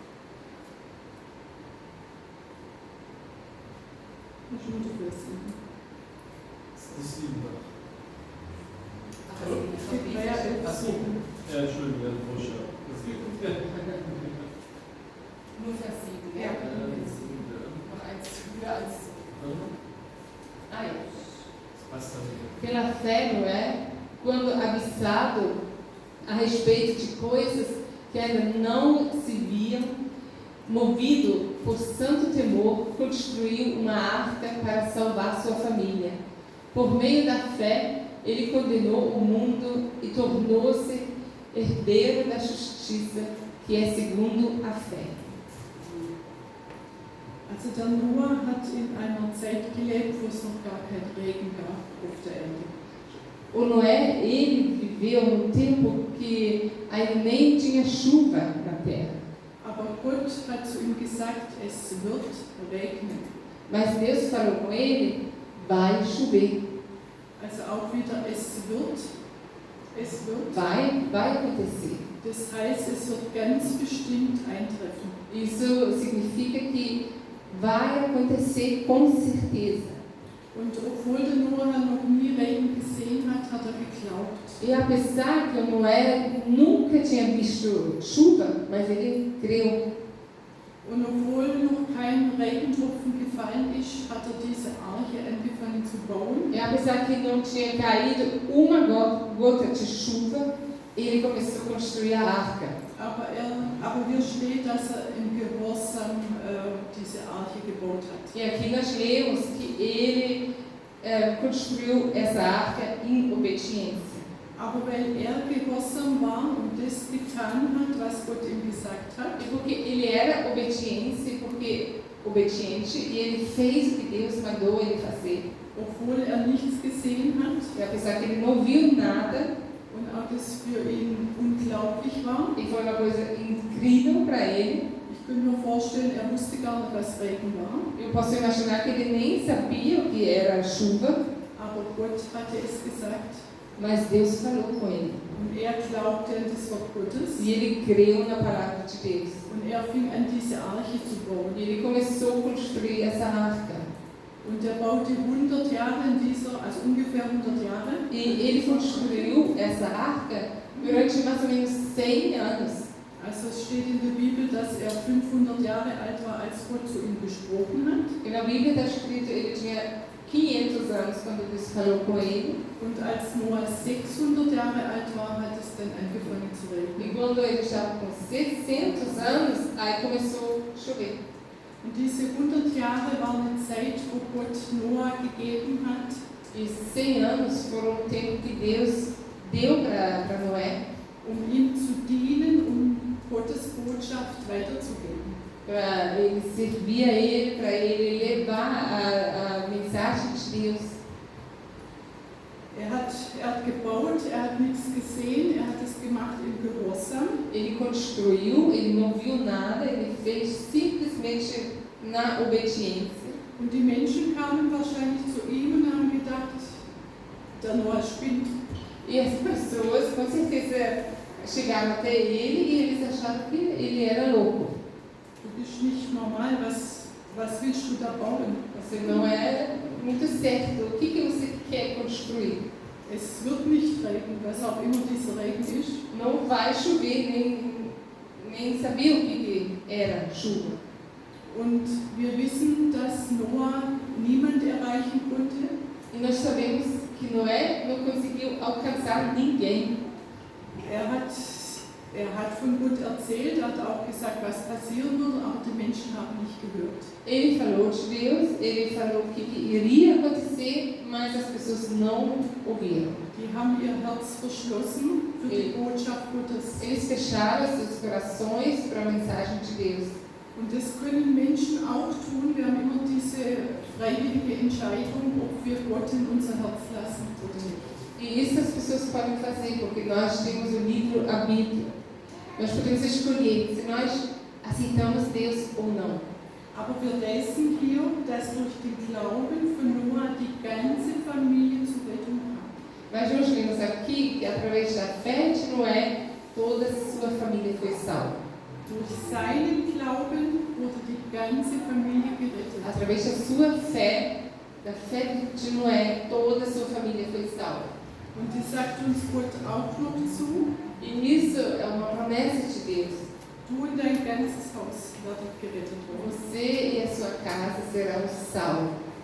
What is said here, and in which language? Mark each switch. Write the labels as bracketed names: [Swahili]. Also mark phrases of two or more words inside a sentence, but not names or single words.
[German] Das ist 7. Achso. Ja, Entschuldigung, Bursche. Nur Vers 7, Ja. Noch eins früher als. Ah, ja. Passt dann wieder. [Portuguese] Pela fé, Noé, quando avisado a respeito de coisas que ainda não se viam, movido por santo temor, construiu uma arca para salvar sua família. Por meio da fé, ele condenou o mundo e tornou-se herdeiro da justiça, que é segundo a fé. [German] Also der Noah hat in einer Zeit gelebt, wo es noch gar keinen Regen gab auf der Erde. [Portuguese] O Noé, ele viveu num tempo que ainda nem tinha chuva na terra. [German] Aber Gott hat zu ihm gesagt, es wird regnen. [Portuguese] Mas Deus falou com ele, vai chover, [German] Also auch wieder, es wird. [Portuguese] vai acontecer. [German] Das heißt, es wird ganz bestimmt eintreffen. [Portuguese] Isso significa que vai acontecer com certeza. [German] Und obwohl der Noah noch nie Regen gesehen hat, hat er geglaubt. [Portuguese] E apesar que o Noé nunca tinha visto chuva, mas ele creu. [German] Und obwohl noch kein Regentropfen gefallen ist, hat er diese Arche angefangen zu bauen. [Portuguese] E apesar que não tinha caído uma gota de chuva, ele começou a construir a arca. [German] Aber hier steht, dass er im Gehorsam diese Arche gebaut hat. [Portuguese] E aqui nós lemos que ele construiu essa arca em obediência. [German] Aber weil er gehorsam war und das getan hat, was Gott ihm gesagt hat, [Portuguese] E porque ele era obediente e ele fez o que Deus mandou ele fazer. [German] obwohl er nichts gesehen hat [Portuguese] E apesar que ele não viu nada, [German] und auch das für ihn unglaublich war, [Portuguese] e foi uma coisa incrível para ele, [German] ich könnte mir vorstellen, er wusste gar nicht, was Regen war, [Portuguese] eu posso imaginar que ele nem sabia o que era chuva, [German] aber Gott hatte es gesagt. [Portuguese] Mas Deus falou com ele. [German] Und er glaubte an das Wort Gottes. [Portuguese] E ele creu na palavra de Deus. [German] Und er fing an, diese Arche zu bauen. [Portuguese] E ele começou a construir essa arca. [German] Und er baute 100 Jahre in dieser, also ungefähr 100 Jahre. [Portuguese] E ele construiu essa arca durante mais ou menos 100 anos. [German] Also es steht in der Bibel, dass er 500 Jahre alt war, als Gott zu ihm gesprochen hat. [Portuguese] E na Bíblia está escrito que ele tinha 500 anos quando Deus falou com ele. [German] Und als Noah 600 Jahre alt war, hat es dann angefangen zu regnen. [Portuguese] E quando ele estava com 600 anos, aí começou a chover. [German] Und diese 100 Jahre war eine Zeit, wo Gott Noah gegeben hat, [Portuguese] E 100 anos foram o tempo que Deus deu para Noé, [German] ihm zu dienen, Gottes Botschaft weiterzugeben. [Portuguese] para ele servir a ele, para ele levar a mensagem de Deus. [German] Er hat gebaut, er hat nichts gesehen, er hat es gemacht im Gehorsam. [Portuguese] Ele construiu, ele não viu nada, ele fez simplesmente na obediência. [German] Und die Menschen kamen wahrscheinlich zu ihm und haben gedacht, der Noah spinnt. [Portuguese] E as pessoas com certeza chegaram até ele e eles acharam que ele era louco. [German] Du bist nicht normal, was willst du da bauen? [Portuguese] Você não é muito certo. O que você quer construir? [German] Es wird nicht regnen, was auch immer dieser Regen ist. [Portuguese] Não vai chover, nem sabia o que era chuva. [German] Und wir wissen, dass Noah niemand erreichen konnte. [Portuguese] E nós sabemos que Noé não conseguiu alcançar ninguém. [German] Er hat von Gott erzählt, er hat auch gesagt, was passieren würde, aber die Menschen haben nicht gehört. [Portuguese] Ele falou de Deus, ele falou o que iria acontecer, mas as pessoas não ouviram. [German] Die haben ihr Herz verschlossen für die Botschaft Gottes. [Portuguese] Eles fecharam seus corações para a mensagem de Deus. [German] Und das können Menschen auch tun. Wir haben immer diese freiwillige Entscheidung, ob wir Gott in unser Herz lassen oder nicht. [Portuguese] E isso as pessoas podem fazer, porque nós temos o livro, a Bíblia. Nós podemos escolher se nós aceitamos Deus ou não. [German] Aber wir lesen hier, dass durch den Glauben von Noah die ganze Familie zur Rettung kam. [Portuguese] Mas nós vemos aqui que através da fé de Noé, toda a sua família foi salva. [German] Durch seinen Glauben wurde die ganze Familie gerettet. [Portuguese] Através da sua fé, da fé de Noé, toda a sua família foi salva. [German] Und die sagt uns Gott auch noch zu, [Portuguese] E isso é uma promessa de Deus. [German] du und dein ganzes Haus werdet gerettet werden. [Portuguese] Você e a sua casa serão salvos.